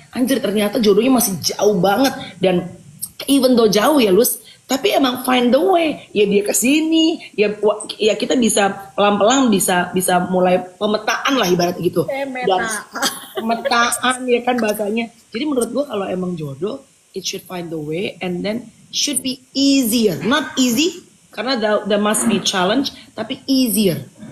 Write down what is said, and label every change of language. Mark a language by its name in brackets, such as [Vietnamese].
[Indonesian] Anjir ternyata jodohnya masih jauh banget. Dan [English] even though [Indonesian] jauh ya Lus, tapi emang [English] find the way. [Indonesian] Ya dia kesini, ya kita bisa pelan-pelan bisa mulai pemetaan lah ibaratnya gitu. Dan pemetaan ya kan bahasanya. Jadi menurut gua kalau emang jodoh, [English] it should find the way and then should be easier. Not easy karena there must be challenge, tapi easier.